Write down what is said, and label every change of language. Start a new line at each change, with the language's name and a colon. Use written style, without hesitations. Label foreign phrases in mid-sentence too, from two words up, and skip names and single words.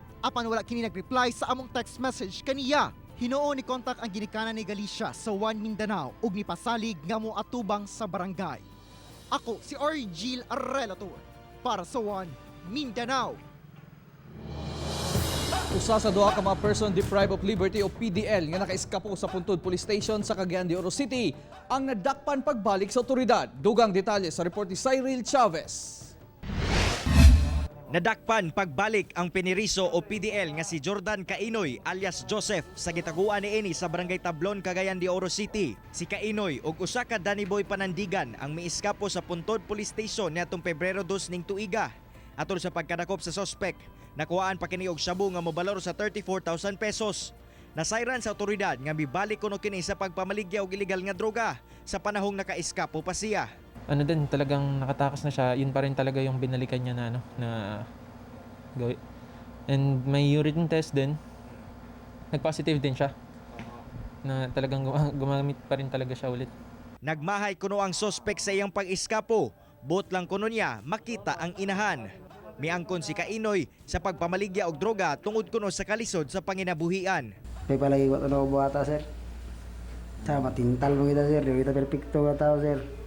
Cebuano: Apan wala kini nag-reply sa among
English: text message
Cebuano: kaniya. Hinuon ni kontak ang ginikanan ni Galicia sa 1 Mindanao ug nipasalig nga mo atubang sa barangay. Ako si Argel Relator para sa 1 Mindanao. Usa sa duha ka mga
English: person deprived of liberty
Cebuano: o PDL nga nakaiskapo sa Puntod Police Station sa Cagayan de Oro City ang nadakpan pagbalik sa otoridad. Dugang detalye sa report ni Cyril Chavez. Nadakpan pagbalik ang piniriso o PDL nga si Jordan Kainoy alias Joseph sa gitaguan ni Eni sa Barangay Tablon, Cagayan de Oro City. Si Kainoy ug usa ka Danny Boy panandigan ang miiskapo sa Puntod Police Station niadtong Pebrero 2 ning tuiga. Atol sa pagkadakop sa suspect, nakuhaan pa kini og shabu nga mobalor sa 34,000 pesos. Nasayran sa otoridad nga mibalik kuno kini sa pagpamaligya og illegal nga droga sa panahong nakaiskapo pa siya.
Filipino: Ano din, talagang nakatakas na siya. Yun pa rin talaga yung binalikan niya na gawin. And may
English: urine test
Filipino: din. Nag-positive din siya. Na talagang gumamit pa rin talaga siya ulit.
Cebuano: Nagmahay kuno ang suspect sa iyang pag-iskapo. Buot lang kuno niya makita ang inahan. Miangkon si Kainoy sa pagpamaligya og droga tungod kuno sa kalisod sa panginabuhian. May palagi ko ano buhata sir. Sa matintal mo kita sir, di kita perfecto ka tao sir.